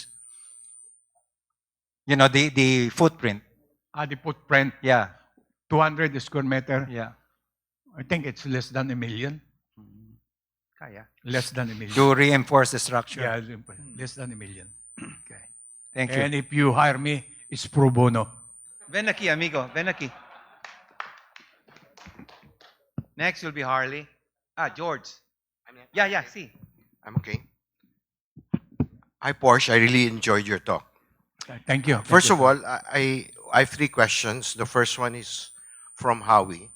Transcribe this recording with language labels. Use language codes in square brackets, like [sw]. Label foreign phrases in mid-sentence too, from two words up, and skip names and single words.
[en] You know, the footprint. The footprint. Yeah. 200 square meter. Yeah. I think it's less than $1 million. Kaya. Less than $1 million. To reinforce the structure. Yeah, less than $1 million. Okay. Thank you. And if you hire me, it's pro bono. [es] Ven aquí, amigo. Ven aquí. [en] Next will be Harley. George. Yeah, see. I'm okay. Hi, Porsche. I really enjoyed your talk. Thank you. First of all, I have 3 questions. The first one is from Howie.